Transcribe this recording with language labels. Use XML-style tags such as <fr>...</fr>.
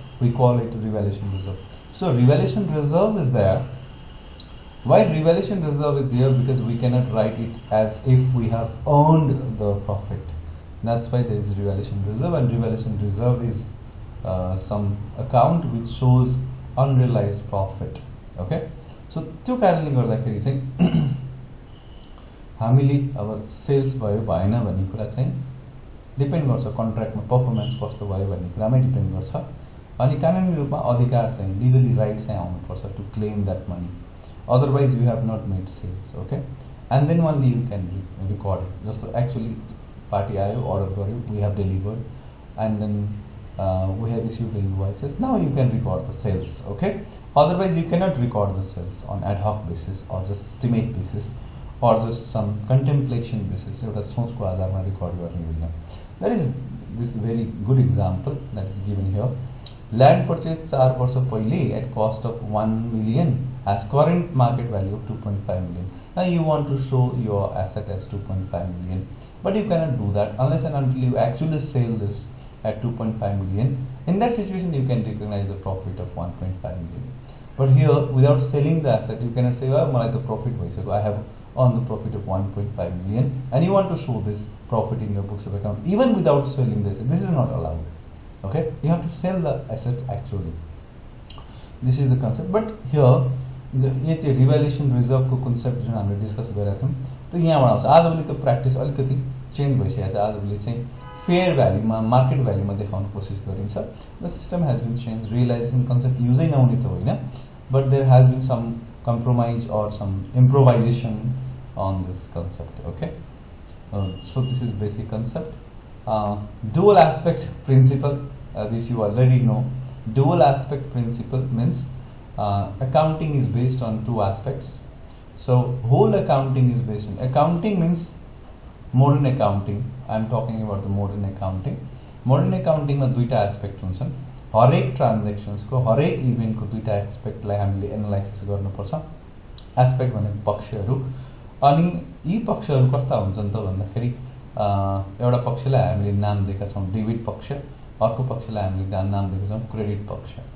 <en>We call it revaluation reserve. So revaluation reserve is there. Why revaluation reserve is there? Because we cannot write it as if we have earned the profit. That's why there is revaluation reserve, and revaluation reserve is some account which shows unrealized profit. Okay, so</en> <ne>त्यो कारणले गर्दाखेरि चाहिँ हामीले अब sales भयो भएन भन्ने कुरा चाहिँ डिपेन्ड गर्छ, कन्ट्र्याक्टमा पर्फर्मेन्स कस्तो भयो भन्ने कुरामै डिपेन्ड गर्छ. अनि कानुनी रूपमा अधिकार चाहिँ लिगली राइट चाहिँ आउनुपर्छ</ne> <en>To claim that money. Otherwise you have not made sales. Okay, and then only you can record it. जस्तो actually party</en> <ne>आयो,</ne> <en>order</en> <ne>गर्यो,</ne> <en>we have delivered, and then we have issued the invoices. Now you can record the sales. Okay, otherwise you cannot record the sales on ad hoc basis or just estimate basis or just some contemplation basis.</en> <ne>एउटा सोचको आधारमा record गर्ने होइन.</ne> <en>this very good example that is given here. Land purchase 4</en> <ne>वर्ष पहिले</ne> <en>at cost of 1 million as current market value of 2.5 million. Now you want to show your asset as 2.5 million, but you cannot do that unless and until you actually sell this at 2.5 million. In that situation, you can recognize the profit of 1.5 million. But here, without selling the asset, you cannot say, well, the profit so I have earned the profit of 1.5 million, and you want to show this profit in your books of account even without selling this. This is not allowed. Okay, you have to sell the assets actually. This is the concept. But here, the revaluation reserve</en> <ne>को concept जुन हामीले discuss गरेका थियौं त्यो यहाँबाट आउँछ. आजभोलि त्यो प्र्याक्टिस अलिकति चेन्ज भइसकेको छ. आजभोलि चाहिँ फेयर भ्याल्युमा मार्केट भ्याल्युमा देखाउने कोसिस गरिन्छ.</ne> <en>The system has been change.</en> <ne>Realisation concept युजै नहुने त होइन,</ne> <en>but there has been some compromise or some improvisation on this concept. Okay, so this is basic concept. Dual aspect principle, this you already know. Dual aspect principle means accounting is based on two aspects. So whole accounting is based on, accounting means modern accounting. I am talking about the modern accounting. Modern accounting में</en> <ne>दुईटा aspect हुन्छन्. हरेक transactions को हरेक event को दुईटा एस्पेक्टलाई हामीले analysis गर्नुपर्छ. एस्पेक्ट भनेको पक्षहरू, अनि यी पक्षहरू कस्ता हुन्छन् त भन्दाखेरि एउटा पक्षलाई हामीले नाम दिएका छौं डेबिट पक्ष, अर्को पक्षलाई हामीले नाम दिएका छौं क्रेडिट पक्ष.</ne>